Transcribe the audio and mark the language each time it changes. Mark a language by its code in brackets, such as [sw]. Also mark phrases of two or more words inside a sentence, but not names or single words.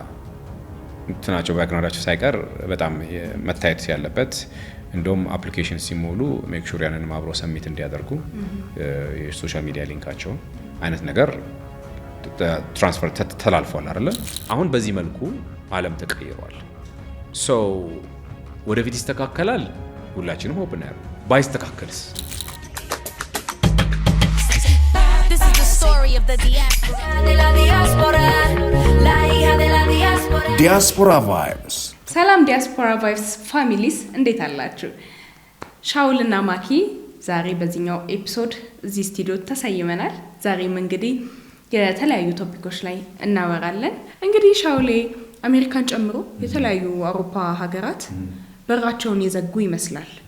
[am] እንትናቸው ባክግራውንዳቸው ሳይቀር በጣም መታየት ያለበት እንደውም አፕሊኬሽን ሲሞሉ [en] make sure [am] ያንን ማብሮ ሰሚት እንዲያደርጉ [en] social media [am] ሊንካቸው አይነት ነገር ትራንስፈር ተላልፏል አይደለ አሁን በዚህ መልኩ ዓለም ተቀይሯል ሶ ወደፊት ይስተካከላል ሁላችንም ሆፕ እናያለን ባይስተካከልስ [en] This is the story of the diaspora [es] de la diaspora la hija de la diaspora [en] Diaspora Vibes [am] ሰላም ዲያስፖራ ቫይብስ ፋሚሊስ እንዴት አላችሁ ሻውልና ማኪ ዛሬ በዚህኛው ኤፒሶድ እዚህ ስቱዲዮ ተሳይመናል ዛሬም እንግዲህ የተለያዩ ቶፒኮች ላይ እናወራለን እንግዲህ ሻውሌ አሜሪካን ጨምሮ የተለያዩ አውሮፓ ሀገራት በራቸውን የዘጉ ይመስላል